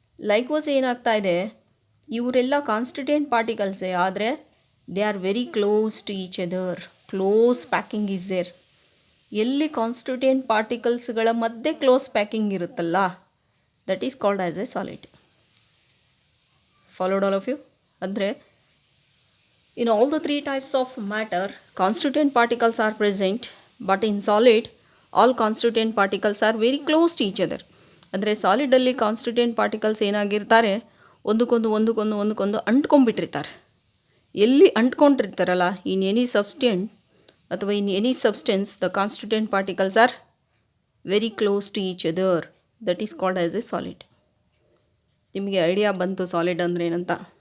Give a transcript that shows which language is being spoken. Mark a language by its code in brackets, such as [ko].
[en] ಲೈಕ್ವಾಸ್ [kn] ಏನಾಗ್ತಾ ಇದೆ, ಇವರೆಲ್ಲ [en] Constituent ಪಾರ್ಟಿಕಲ್ಸೇ, ಆದರೆ they are very close to each other. Close packing is there. [kn] ಎಲ್ಲಿ ಕಾನ್ಸ್ಟಿಟ್ಯೂಯೆಂಟ್ ಪಾರ್ಟಿಕಲ್ಸ್ಗಳ ಮಧ್ಯೆ ಕ್ಲೋಸ್ ಪ್ಯಾಕಿಂಗ್ ಇರುತ್ತಲ್ಲ, [en] That is called as a solid. Followed all of you? ಅಂದರೆ in all the three types of matter, constituent particles are present, but in solid, all constituent particles are very close to each other. [kn] ಅಂದರೆ ಸಾಲಿಡಲ್ಲಿ constituent particles ಏನಾಗಿರ್ತಾರೆ, ಒಂದಕ್ಕೊಂದು ಅಂಟ್ಕೊಂಡ್ಬಿಟ್ಟಿರ್ತಾರೆ. ಎಲ್ಲಿ ಅಂಟ್ಕೊಂಡಿರ್ತಾರಲ್ಲ, [en] In any substance ಅಥವಾ in any substance, the constituent particles are very close to each other. That is called as a solid. [kn] ನಿಮಗೆ idea ಬಂತು solid ಅಂದರೆ ಏನಂತ?